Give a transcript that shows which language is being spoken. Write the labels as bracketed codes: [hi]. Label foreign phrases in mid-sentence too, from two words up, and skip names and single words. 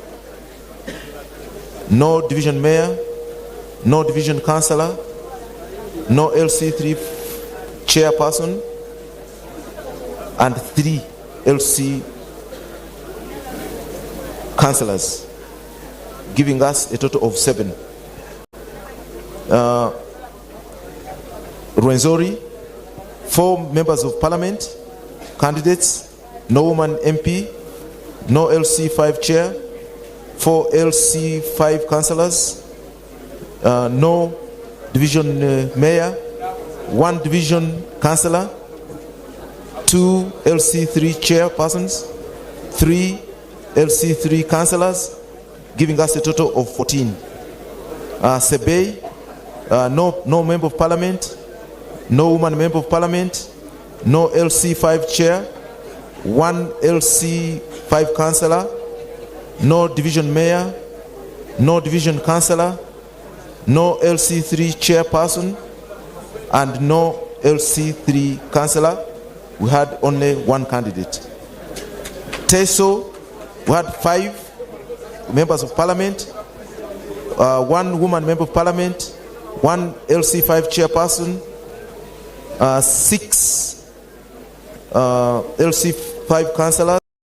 [en] no division mayor, no division councillor, no LC3 chairperson, and 3 LC councillors, giving us a total of 7. Rwenzori, 4 members of parliament candidates, no woman MP, no LC5 chair, 4 LC5 councillors, no division mayor, 1 division councillor, 2 LC3 chairpersons, 3 LC3 councillors, giving us a total of 14. Sebei, no member of parliament, no woman member of parliament, no LC5 chair, 1 LC5 councillor, no division mayor, no division councillor, no LC3 chairperson, and no LC3 councillor. We had only 1 candidate. Teso, we had 5 members of parliament, 1 woman member of parliament, 1 LC5 chairperson, 6 LC5 councillors.